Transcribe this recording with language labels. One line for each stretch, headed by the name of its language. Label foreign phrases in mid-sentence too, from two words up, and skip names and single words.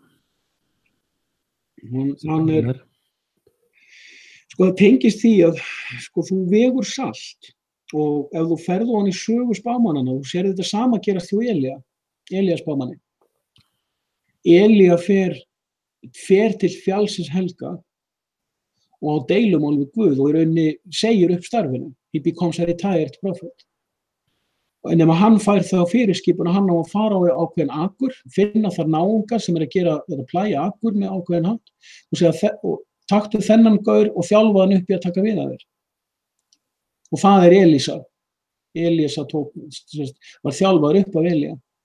Icelandic: Hann sko það tengist því að sko þú vegur salt og ef þú ferðu hann í sögu spámannana og þú sér þetta sama gerast hjá Elía spámanni. Elía fer til fjallsins helga og á deilumál við Guð og í rauninni segir upp starfinu.
English: He becomes a retired prophet.
Icelandic: En ef hann fær þá fyrirskipun og hann á að fara á ákveðin akur, finna þar náunga sem að gera eða plæja akur með ákveðin hátt og segja taktu þennan gaur og þjálfa hann upp í að taka við að þér. Og það Elísa. Elísa var þjálfaður upp af Elía.